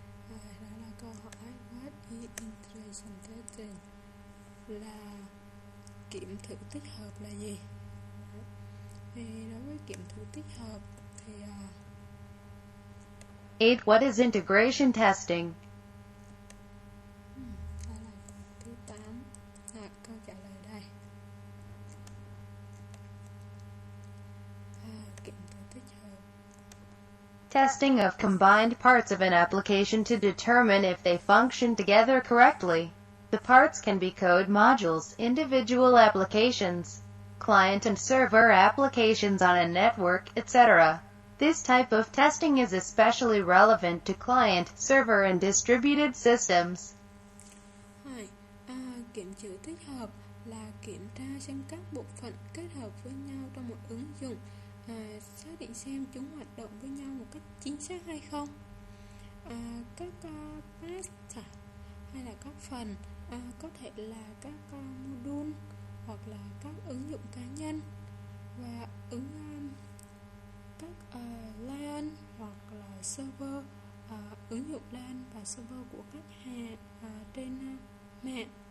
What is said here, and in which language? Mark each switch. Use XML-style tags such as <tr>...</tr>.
<vi>Đó là câu hỏi</vi> <en>what is integration testing,</en> <vi>là kiểm thử tích hợp là gì? Thì đối với kiểm thử tích hợp thì 8.</vi> <en>What is integration testing?</en> <vi>đó là thứ 8. Câu trả lời đây. Kiểm thử tích hợp.</vi> <en>Testing of combined parts of an application to determine if they function together correctly. The parts can be code modules, individual applications, client and server applications on a network, etc. This type of testing is especially relevant to client, server, and distributed systems.</en> <vi>Kiểm thử tích hợp là kiểm tra xem các bộ phận kết hợp với nhau trong một ứng dụng, xác định xem chúng hoạt động với nhau một cách chính xác hay không. Các parts hay là các phần có thể là các module hoặc là các ứng dụng cá nhân, và các LAN hoặc là server, ứng dụng LAN và server của khách hàng trên mạng.</vi>